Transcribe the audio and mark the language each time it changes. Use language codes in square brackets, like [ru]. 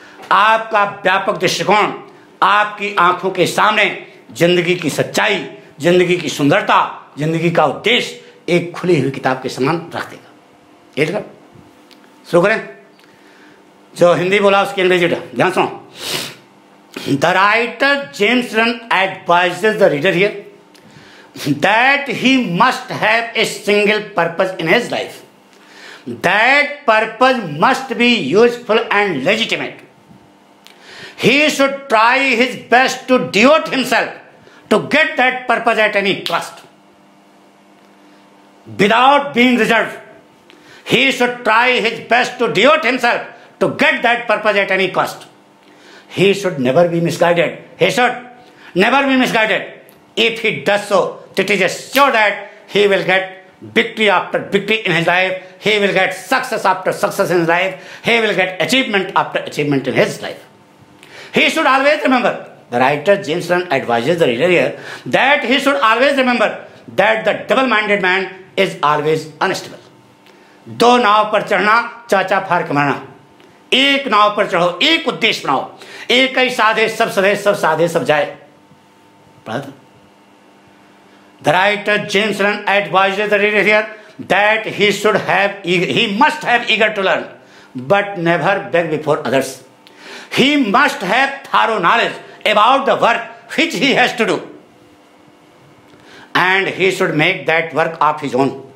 [hi] आपका व्यापक दृष्टिकोण आपकी आंखों के सामने जिंदगी की सच्चाई, जिंदगी की सुंदरता, जिंदगी का उद्देश्य एक खुली हुई किताब के समान रख देगा। ये शुरू करें। जो हिंदी बोला उसकी अंग्रेजी ध्यान सुनो। [en] The writer James Lunn advises the reader here that he must have a single purpose in his life. That purpose must be useful and legitimate. He should try his best to devote himself to get that purpose at any cost. Without being reserved, he should try his best to devote himself to get that purpose at any cost. He should never be misguided. He should never be misguided. If he does so, it is sure that he will get victory after victory in his life. He will get success after success in his life. He will get achievement after achievement in his life. He should always remember, the writer James Len advises the reader here, that he should always remember that the double-minded man is always unstable. [hi] दो नाव पर चढ़ना, चाचा फाड़ के मारना। एक नाव पर चढ़ो, एक उद्देश्य बनाओ। एक ही साधे सब सधे, सब साधे सब जाए। पढ़ा था? [en] The writer James Len advises the reader here that he must have eager to learn, but never beg before others. He must have thorough knowledge about the work which he has to do, and he should make that work of his own.